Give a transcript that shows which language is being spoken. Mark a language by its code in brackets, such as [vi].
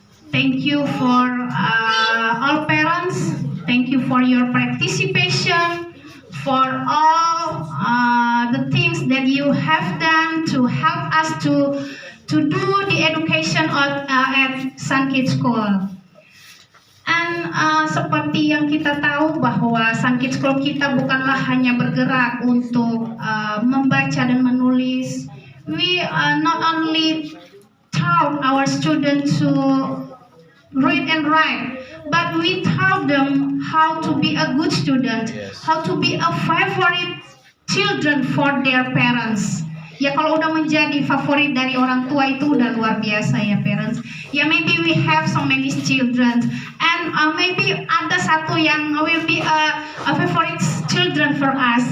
[en] Thank you for all parents. Thank you for your participation, for all the things that you have done to help us to do the education at Sankit School. [id] And seperti yang kita tahu bahwa Sankit School kita bukanlah hanya bergerak untuk membaca dan menulis. [en] We not only taught our students to read and write, but we taught them how to be a good student, how to be a favorite children for their parents. [id] Ya, kalau udah menjadi favorit dari orang tua itu udah luar biasa ya, parents. [en] Ya, maybe we have so many children, and maybe [id] ada satu yang [en] will be a favorite children for us.